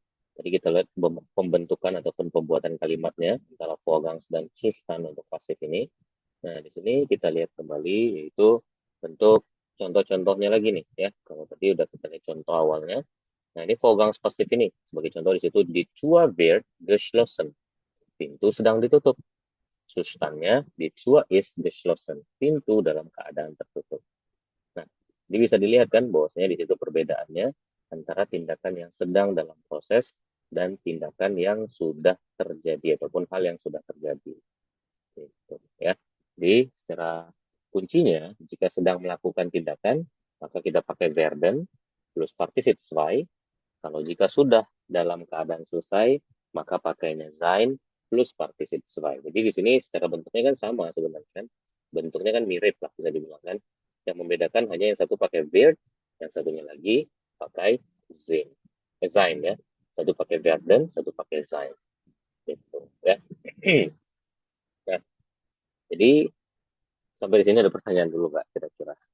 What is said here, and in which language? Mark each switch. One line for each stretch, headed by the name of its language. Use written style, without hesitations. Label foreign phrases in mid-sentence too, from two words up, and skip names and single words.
Indonesian: Tadi kita lihat pembentukan ataupun pembuatan kalimatnya antara Vorgangs dan Zustand untuk pasif ini. Nah, di sini kita lihat kembali yaitu bentuk contoh-contohnya lagi nih ya. Kalau tadi udah kita lihat contoh awalnya. Nah, ini Vorgangs pasif ini sebagai contoh di situ
German: die Tür wird geschlossen.
Indonesian: Pintu sedang ditutup.
German: Sustannya die Tür ist geschlossen.
Indonesian: Pintu dalam keadaan tertutup. Nah, ini bisa dilihat kan bahwasanya di situ perbedaannya antara tindakan yang sedang dalam proses dan tindakan yang sudah terjadi ataupun hal yang sudah terjadi. Gitu, ya. Jadi secara kuncinya jika sedang melakukan tindakan maka kita pakai werden plus
German: particip zwei.
Indonesian: Kalau jika sudah dalam keadaan selesai maka pakainya sein plus
German: particip zwei.
Indonesian: Jadi di sini secara bentuknya kan sama sebenarnya kan. Bentuknya kan mirip lah bisa dibilang kan. Yang membedakan hanya yang satu pakai wird, yang satunya lagi pakai sein ya. Satu pakai werden, satu pakai sein. Gitu ya. Nah, jadi sampai di sini ada pertanyaan dulu, Mbak, kira-kira.